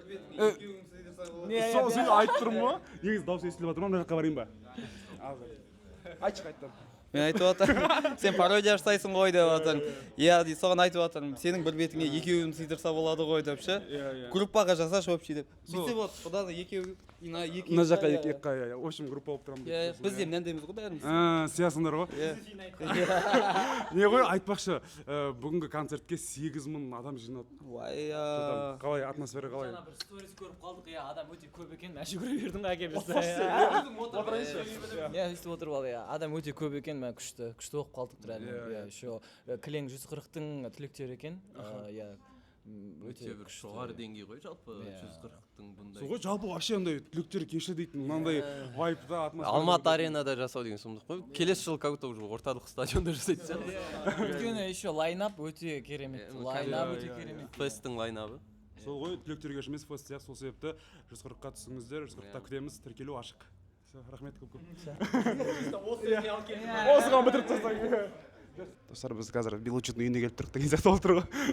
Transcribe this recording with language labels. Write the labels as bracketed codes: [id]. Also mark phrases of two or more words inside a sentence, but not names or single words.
[kk] Сол сен айтып тұрмын ғой. Негіз дауыс естіліп жатыр ма, мына жаққа барайын ба? Айтшы қайттан. Мен айтып жатырмын, сен пародия жасайсың ғой деп жатырмын. Соған айтып жатырмын, сенің бір бетіңе екеуін сыйдырса болады ғой деп ше. Группаға жасашы общий деп. Сөйтсе болады, содан екеуі мына жаққа екеуі, [ru] в общем, [kk] группа болып тұрамыз. Біз де мынандаймыз ғой бәріміз. Сиясыңдар ғой. Не ғой, айтпақшы, бүгінгі концертке 8000 адам жиналды. Қалай, атмосфера қалай? Бір сторис көріп қалдық, адам өте көп екен, мәші көре бердің әке біз. Өйстіп отырып ал, адам өте көп екен, күшті оқып қалдық реально. Еще кілең 140-тың түлектері екен. Өте бір жоғары деңгей ғой жалпы 140-тың бұндай. Сол ғой жалпы вообще андай түлектер кеші дейтін мынандай вайпта атмосфера. Алматы аренада жасау деген сұмдық қой. Келесі жылы [ru] как будто уже [kk] орталық стадионда жасайтын сияқты. Өйткені еще лайнап өте керемет. Фесттің лайнабы. Сол ғой түлектер кеш емес фест сияқты, сол себепті 140-қа түсіңіздер, 140-та күтеміз, тіркелу ашық. Рахмет көп. Осыған бітіріп тастайық. Достар, біз қазір Белучидің үйіне келіп тұрық деген сияқты болып тұр ғой.